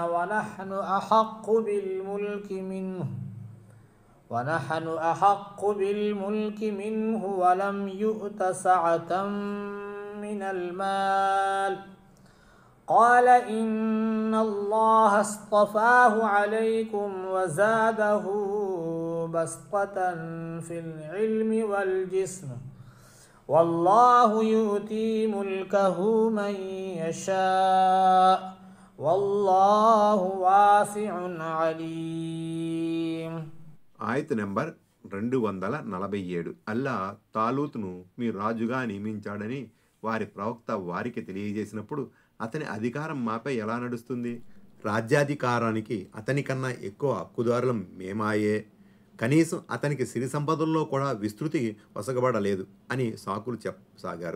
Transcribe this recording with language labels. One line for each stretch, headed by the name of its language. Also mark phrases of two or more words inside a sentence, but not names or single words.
Arabic: ونحن أحق بالملك منه ولم يؤت سعة من المال قال إن الله اصطفاه عليكم وزاده بسطة في العلم والجسم والله يؤتي ملكه من يشاء والله واسع عليم.
Telugu: ఆయత్ నెంబర్ 247. అల్లా తాలూతును మీ రాజుగా నియమించాడని వారి ప్రవక్త వారికి తెలియజేసినప్పుడు అతని అధికారం మాపై ఎలా నడుస్తుంది? రాజ్యాధికారానికి అతనికన్నా ఎక్కువ హక్కుదారులం మేమాయే, కనీసం అతనికి సిరి సంపదల్లో కూడా విస్తృతి వసగబడలేదు అని సాకులు చెప్పసాగారు.